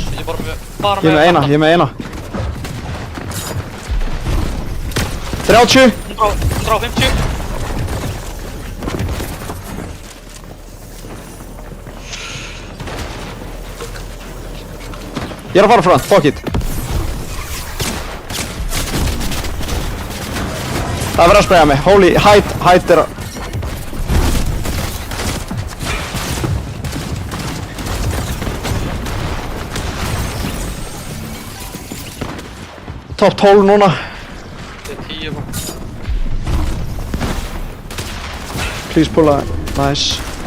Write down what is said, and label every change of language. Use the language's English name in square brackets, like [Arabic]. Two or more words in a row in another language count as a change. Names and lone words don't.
[Icelandic] Ég er bara með eina. 30! 150! Ég er að fara front, [English] fuck it. [Icelandic] Það er verið að spraya mig. Holy, hide er að... Top 12 núna. Þetta er 10 bara. Please pulla, nice.